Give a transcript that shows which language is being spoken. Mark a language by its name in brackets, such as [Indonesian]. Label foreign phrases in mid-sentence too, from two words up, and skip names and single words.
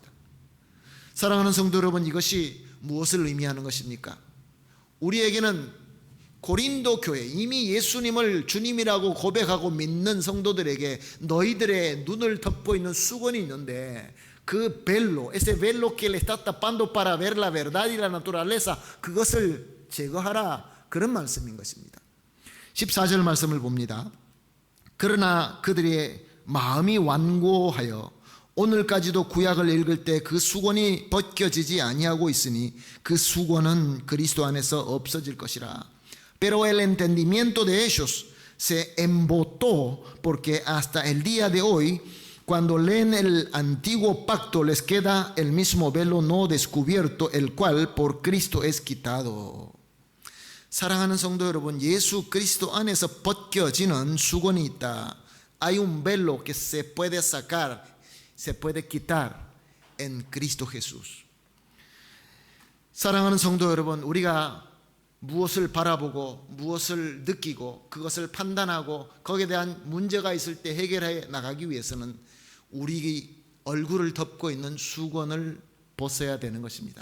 [Korean] 사랑하는 성도 여러분, 이것이 무엇을 의미하는 것입니까? 우리에게는 고린도 교회, 이미 예수님을 주님이라고 고백하고 믿는 성도들에게 너희들의 눈을 덮고 있는 수건이 있는데 그 벨로, [Spanish] ese velo que le está tapando para ver la verdad y la naturaleza, [Korean] 그것을 제거하라, 그런 말씀인 것입니다. 14절 말씀을 봅니다. 그러나 그들의 마음이 완고하여 오늘까지도 구약을 읽을 때 그 수건이 벗겨지지 아니하고 있으니 그 수건은 그리스도 안에서 없어질 것이라. [Spanish] Pero el entendimiento de ellos se embotó porque hasta el día de hoy cuando leen el antiguo pacto les queda el mismo velo no descubierto el cual por Cristo es quitado. [Korean] 사랑하는 성도 여러분, 예수 그리스도 안에서 벗겨지는 수건이 있다. [Spanish] Hay un velo que se puede sacar, se puede quitar en Cristo Jesús. [Korean] 사랑하는 성도 여러분, 우리가 무엇을 바라보고 무엇을 느끼고 그것을 판단하고 거기에 대한 문제가 있을 때 해결해 나가기 위해서는 우리 얼굴을 덮고 있는 수건을 벗어야 되는 것입니다.